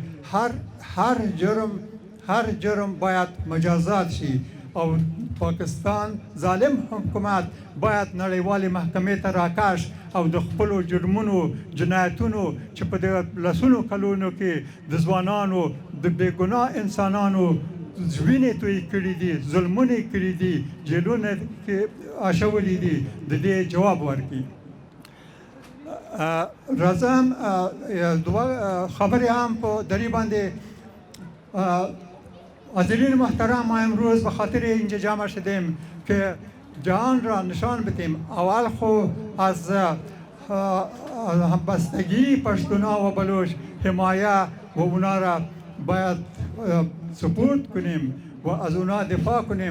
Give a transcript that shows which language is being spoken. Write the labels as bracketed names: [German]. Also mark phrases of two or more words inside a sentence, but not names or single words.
[Pashto] هر جرم باید مجازات شي او پاکستان ظالم حکومت باید نړیوالې محکمې ته راکش او د خپلو جرمونو جنایتونو چې په لسونو کلونو کې د ځوانانو د بېګناه انسانانو وینې توی کړي دي، ظلمونه یې کړي دي، جیلونه کې اچولي دي، د دې جواب ورکړي. راځم دوه خبرې هم په دری باندې. [Persian] حاضرین محترم، ما امروز به خاطر اینجا جمع شدیم که جهان را نشان بدیم. اول خو از همبستگی پشتونا و بلوچ حمایه و اونا را باید سپورت کنیم و از اونا دفاع کنیم.